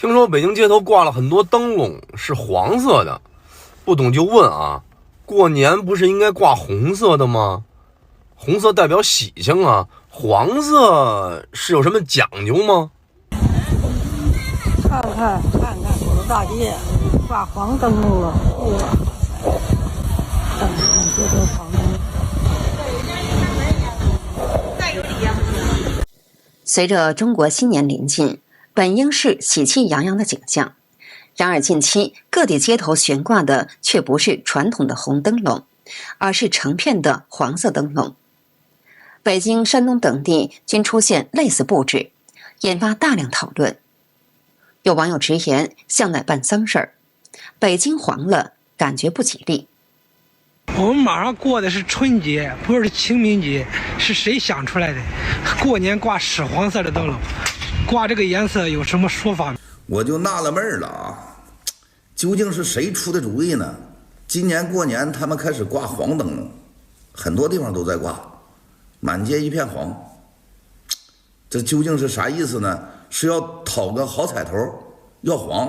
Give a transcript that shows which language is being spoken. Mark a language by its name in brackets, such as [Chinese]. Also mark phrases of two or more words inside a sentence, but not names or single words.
[Chinese] 聽說北京街頭掛了很多燈籠，是黃色的，不懂就問啊，過年不是應該掛紅色的嗎？紅色代表喜慶啊，黃色是有什麼講究嗎？看看我的大街掛黃燈籠了，这都黄灯。随着中国新年临近，本应是喜气洋洋的景象，然而近期各地街头悬掛的却不是傳統的紅燈籠，而是成片的黃色燈籠。北京、山東等地均出現類似布置，引發大量討論。有網友直言，像在办丧事兒，北京黄了，感覺不吉利。我们马上过的是春節，不是清明節，是誰想出来的？过年掛屎黃色的燈籠，掛這個顏色有什麼說法？我就納了悶了啊，究竟是誰出的主意呢？今年過年他們開始掛黃燈籠，很多地方都在掛，滿街一片黃。這究竟是啥意思呢？是要討個好彩頭，要黃。